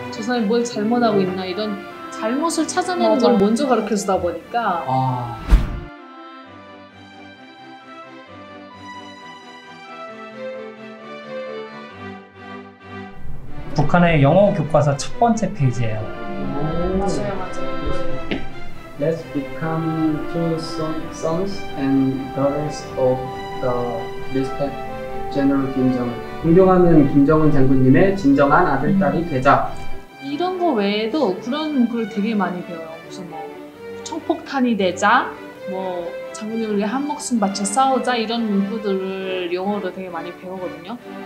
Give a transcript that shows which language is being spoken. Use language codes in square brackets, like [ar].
[ko] 저 사람이 뭘 잘못하고 있나 이런 잘못을 찾아내는 걸 먼저 가르쳐주다 보니까 북한의 영어 교과서 첫 번째 페이지예요. 맞아요. [en] Let's become true sons and daughters of the respect General 김정은. [ko] 존경하는 김정은 장군님의 진정한 아들, 딸이 되자. 이런 거 외에도 그런 문구를 되게 많이 배워요. 무슨 뭐 청폭탄이 되자, 뭐 장군님을 위해 한 목숨 바쳐 싸우자 이런 문구들을 영어로 되게 많이 배우거든요.